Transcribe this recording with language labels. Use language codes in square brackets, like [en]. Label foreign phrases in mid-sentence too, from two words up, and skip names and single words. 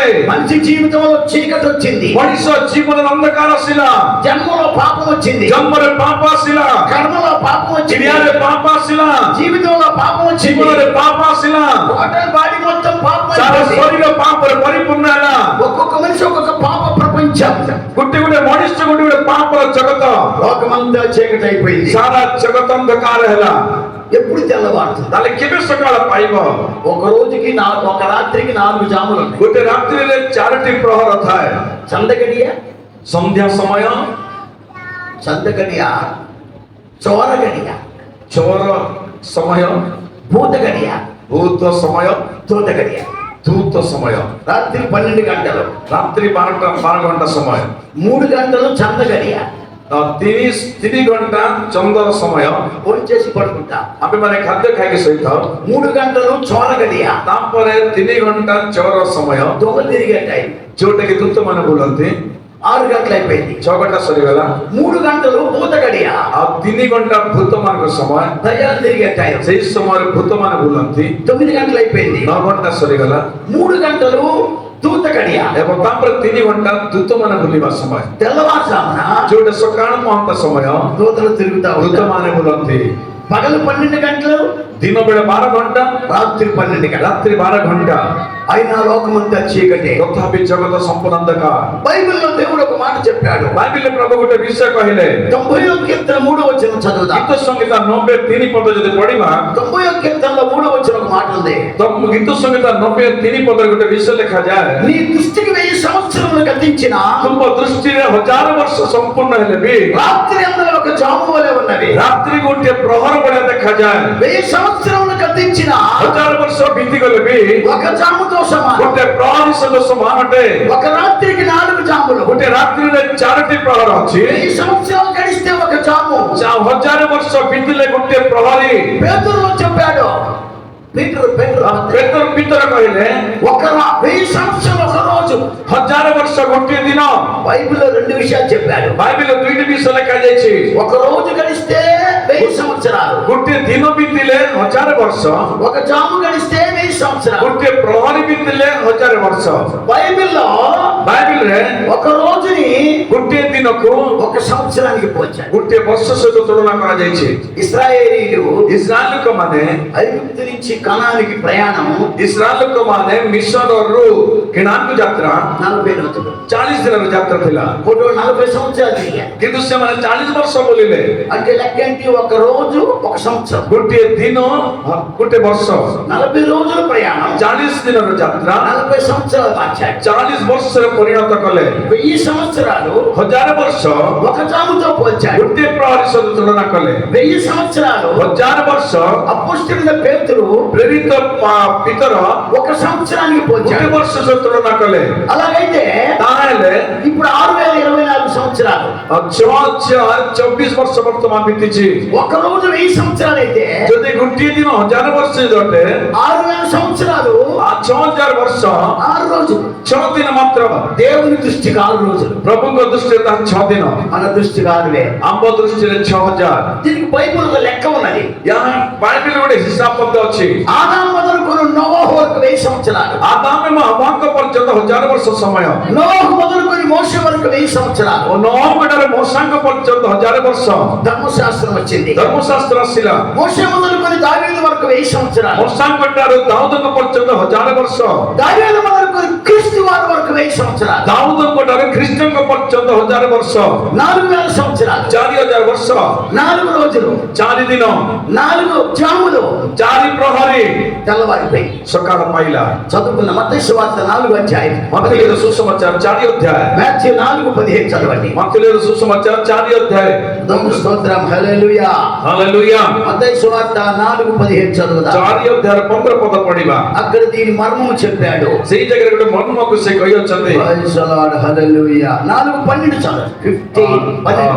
[te] మనిషి జీవితంలో చీకటి వచ్చింది, [or] ମଣିଷ ଜୀବନରେ ଅନ୍ଧକାର ଆସିଲା, [te] జన్మలో పాపం వచ్చింది, [or] ଜନ୍ମରେ ପାପ ଆସିଲା, [te] కర్మలో పాపం వచ్చింది, [or] କ୍ରିୟାରେ ପାପ ଆସିଲା, [te] జీవితంలో పాపం వచ్చింది, [or] ଜୀବନରେ ପାପ ଆସିଲା, [en] total body [te] మొత్తం పాపం [or] ସାରା [te] అయిపోయింది. [or] ଶରୀର ପାପରେ ପରିପୂର୍ଣ୍ଣ ହେଲା। [te] ఒక్కొక్క మనిషి ఒక్కొక్క పాప ప్రపంచం, [or] ଗୋଟେ ଗୋଟେ ମଣିଷ ଗୋଟେ ଗୋଟେ ପାପର ଜଗତ, [te] లోకమంతా చీకటి అయిపోయింది. [or] ସାରା ଜଗତ ଅନ୍ଧକାର ହେଲା। [te] ఎప్పుడు తెల్లవారుతుంది? [or] ତାହେଲେ କେବେ ସକାଳ ପାଇବ? [te] ఒక రోజుకి ఒక రాత్రికి 4 జాములు ఉన్నాయి. [or] ଗୋଟେ ରାତ୍ରିରେ 4ଟି ପ୍ରହର ଥାଏ। [te] చందగడియ, [or] ସନ୍ଧ୍ୟା ସମୟ, [te] చందగడియ, చోరగడియ, [or] ଚୋର ସମୟ, [te] భూతగడియ, [or] ଭୂତ ସମୟ, [te] దూతగడియ. [or] ଧୂତ ସମୟ, [te] రాత్రి 12 గంటలు, [or] ରାତ୍ରି 12 ଘଣ୍ଟା ସମୟ, [te] 3 గంటలు చందగడియ. [or] 3 ଘଣ୍ଟା ଚନ୍ଦ୍ର ସମୟ। [te] భోంచేసి పడుకుంటా. [or] ଆମେମାନେ ଖାଦ୍ୟ ଖାଇକି ଶୋଇଥାଉ। [te] 3 గంటలు చోరగడియ, [or] ତାପରେ 3 ଘଣ୍ଟା ଚୋର ସମୟ, [te] దొంగలు తిరిగే టైం. [or] ଯୋଉଟାକି ଦୂତମାନେ ବୁଲନ୍ତି। [te] 6 గంటలు అయిపోయింది. [or] 6 ଘଣ୍ଟା ସରିଗଲା। [te] 3 గంటలు భూతగడియ, [or] ଆଉ 3 ଘଣ୍ଟା ଭୂତମାନଙ୍କ ସମୟ, [te] దయ్యాలు తిరిగే టైం. [or] ସେଇ ସମୟରେ ଭୂତମାନେ ବୁଲନ୍ତି। [te] 9 గంటలు అయిపోయింది. [or] 9 ଘଣ୍ଟା ସରିଗଲା। [te] 3 గంటలు దూతగడియ, [or] ଏବଂ ତାପରେ 3 ଘଣ୍ଟା ଦୂତମାନେ ବୁଲିବା ସମୟ, [te] తెల్లవారుజామున [or] ଯୋଉଟା ସକାଳ ମହନ୍ତ ସମୟ, [te] దూతలు తిరుగుతా ఉంటారు. [or] ଦୂତମାନେ ବୁଲନ୍ତି। [te] పగలు 12 గంటలు, [or] ଦିନ ବେଳେ 12 ଘଣ୍ଟା, [te] రాత్రి 12 గంటలు. [or] ରାତ୍ରି 12 ଘଣ୍ଟା, [te] అయినా లోకమంతా చీకటి. [or] ତଥାପି ଜଗତ ସମ୍ପୂର୍ଣ୍ଣ ଅନ୍ଧକାର। [te] బైబిల్లో దేవుడు ఒక మాట చెప్పాడు. [or] ବାଇବେଲରେ ପ୍ରଭୁ ଗୋଟେ ବିଷୟ କହିଲେ। [te] 91 కీర్తన 3వ వచనం చదువుదా. [or] ଗୀତ ସଂହିତା 93 ପଦ ଯଦି ପଢିବା, [te] 91 కీర్తనలో 3వ వచనం ఒక మాట ఉంది. [or] ତ ଗୀତ ସଂହିତା 93 ପଦରେ ଗୋଟେ ବିଷୟ ଲେଖାଯାଏ। [te] నీ దృష్టికి 1000 సంవత్సరములు గతించిన [or] ତୁମ ଦୃଷ୍ଟିରେ 1000 ବର୍ଷ ସମ୍ପୂର୍ଣ୍ଣ ହେଲେ ବି [te] రాత్రి అందరూ ఒక జాము వలె ఉన్నది. [or] ରାତ୍ରି ଗୋଟିଏ ପ୍ରହର ଭଳିଆ ଦେଖାଯାଏ। [te] 1000 సంవత్సరములు గతించిన [or] 1000 ବର୍ଷ ବିତିଗଲେ ବି [te] ఒక జాముతో సమానం. [or] ଗୋଟେ ପ୍ରହରୀ ସହିତ ସମାନ ଅଟେ। [te] ఒక రాత్రికి 4 జాములు. [or] ଗୋଟେ ରାତ୍ରିରେ 4ଟି ପ୍ରହର ଅଛି। [te] 1000 సంవత్సరాలు గడిస్తే ఒక జాము. [or] 1000 ବର୍ଷ ବିତିଲେ ଗୋଟେ ପ୍ରହରୀ। [te] పేతురులో చెప్పాడు. పేతురు [or] ଭିତରେ କହିଲେ [te] ఒక 1000 సంవత్సరాలు ఒక రోజు. [or] 1000 ବର୍ଷ ଗୋଟିଏ ଦିନ। [te] బైబిల్లో 2 విషయాలు చెప్పాడు. [or] ବାଇବେଲରେ 2ଟି ବିଷୟ ଲେଖାଯାଇଛି। [te] ఒక రోజు గడిస్తే 1000 సంవత్సరాలు, [or] ଗୋଟିଏ ଦିନ ବିତିଲେ 1000 ବର୍ଷ, [te] ఒక జాము గడిస్తే 1000 సంవత్సరాలు. [or] ଗୋଟିଏ ପ୍ରହରୀ ବିତିଲେ 1000 ବର୍ଷ। [te] బైబిల్లో [or] ବାଇବେଲରେ [te] ఒక రోజుని [or] ଗୋଟିଏ ଦିନକୁ [te] ఒక సంవత్సరానికి పోల్చాడు. [or] ଗୋଟିଏ ବର୍ଷ ସହିତ ତୁଳନା କରାଯାଇଛି। [te] ఇశ్రాయేలీలు [or] ଇସ୍ରାଏଲ ଲୋକମାନେ [te] ఐగుప్తు నుంచి కనానికి ప్రయాణం [or] ଇସ୍ରାଏଲ ଲୋକମାନେ ମିଶରରୁ କିଣାକୁ ଯାତ୍ରା [te] 40 రోజులు. [or] 40 ଦିନର ଯାତ୍ରା ଥିଲା। [te] ఒకటి 40 సంవత్సరాలు తిరిగారు. [or] କିନ୍ତୁ ସେମାନେ 40 ବର୍ଷ ବୁଲିଲେ। [te] అంటే లెక్కేంటి? ఒక రోజు ఒక సంవత్సరం. [or] ଗୋଟିଏ ଦିନ ଗୋଟେ ବର୍ଷ। [te] 40 రోజుల ప్రయాణం [or] 40 ଦିନର ଯାତ୍ରା [te] 40 సంవత్సరాలు మార్చాడు. [or] 40 ବର୍ଷରେ ପରିଣତ କଲେ। [te] 1000 సంవత్సరాలు [or] 1000 ବର୍ଷ [te] ఒక జాముతో పోల్చాడు. [or] ଗୋଟିଏ ପ୍ରହରୀ ସହିତ ତୁଳନା କଲେ। [te] 1000 సంవత్సరాలు [or] 1000 ବର୍ଷ [te] అపోస్తలుడైన పేతురు [or] ପ୍ରେରିତ ପିତର [te] ఒక సంవత్సరానికి [or] ଗୋଟେ [te] పోల్చాడు. [or] ବର୍ଷ ସହିତ ତୁଳନା କଲେ। [te] అలాగైతే [or] ତାହେଲେ [te] ఇప్పుడు 6024 సంవత్సరాలు. [or] 24 ବର୍ଷ ବର୍ତ୍ତମାନ ବିତିଛି। [te] ఒక రోజు 1000 సంవత్సరాలు అయితే [or] ଯଦି ଗୋଟିଏ ଦିନ 1000 ବର୍ଷ ଅଟେ, [te] 6000 సంవత్సరాలు [or] 6000 ବର୍ଷ [te] 6 రోజులు. [or] 6 ଦିନ ମାତ୍ର। [te] దేవుని దృష్టికి 6 రోజులు, [or] ପ୍ରଭୁଙ୍କ ଦୃଷ୍ଟିରେ ତାହା 6 ଦିନ, [te] మన దృష్టికి 6 [or] ଆମ ଦୃଷ୍ଟିରେ 6000। [te] దీనికి బైబిల్ ఒక లెక్క ఉన్నది. [or] ଏହା ବାଇବେଲ ଗୋଟେ ହିସାବ ମଧ୍ୟ ଅଛି। [te] ఆదాము మొదలుకొని నోవహు వరకు 1000 సంవత్సరాలు, [or] ଆଦାମ ଏବଂ ହୱାଙ୍କ ପର୍ଯ୍ୟନ୍ତ 1000 ବର୍ଷ ସମୟ, [te] నోవహు మొదలుకొని మోషే వరకు 1000 సంవత్సరాలు. [or] ଓ ନୋହଙ୍କ ଠାରୁ ମୋଶାଙ୍କ ପର୍ଯ୍ୟନ୍ତ 1000 ବର୍ଷ। [te] ధర్మశాస్త్రం వచ్చింది. [or] ଧର୍ମଶାସ୍ତ୍ର ଆସିଲା। [te] మోషే మొదలుకొని దావీదు వరకు 1000 సంవత్సరాలు, [or] ମୋଶାଙ୍କ ଠାରୁ ଦାଉଦଙ୍କ ପର୍ଯ୍ୟନ୍ତ 1000 ବର୍ଷ। [te] దావీదు మొదలుకొని క్రీస్తు వారి వరకు 1000 సంవత్సరాలు, [or] ଦାଉଦଙ୍କ ଠାରୁ ଖ୍ରୀଷ୍ଟଙ୍କ ପର୍ଯ୍ୟନ୍ତ 1000 ବର୍ଷ। [te] 4000 సంవత్సరాలు, [or] 4000 ବର୍ଷ, [te] 4 రోజులు, [or] 4 ଦିନ, [te] 4 జాములు. [or] 4 ପ୍ରହରୀ। [te] తెల్లవారిపోయి [or] ସକାଳ ପାଇଲା। [te] చదువుకున్న మత్తయి సువార్త 4వ అధ్యాయం, [or] ମత్తయిର ସୁସମାଚାର 4 ଅଧ୍ୟାୟ। [te] మాథ్యూ 4:15 చదవండి. [or] ମత్తయిର ସୁସମାଚାର 4 ଅଧ୍ୟାୟ। [te] దమ్ము స్తోత్రం, హల్లెలూయా. [or] ହାଲେଲୁୟା। [te] మత్తయి సువార్త 4:15 చదువుదా. [or] 4 ଅଧ୍ୟାୟର 15 ପଦ ପଢିବା। [te] అక్కడ దీని మర్మము చెప్పాడు. [or] ସେଇ ଜାଗାରେ ଗୋଟେ ମର୍ମକୁ ସେ କହିଅଛନ୍ତି। [en] praise the Lord, [te] హల్లెలూయా. 4:12 చదవండి. 15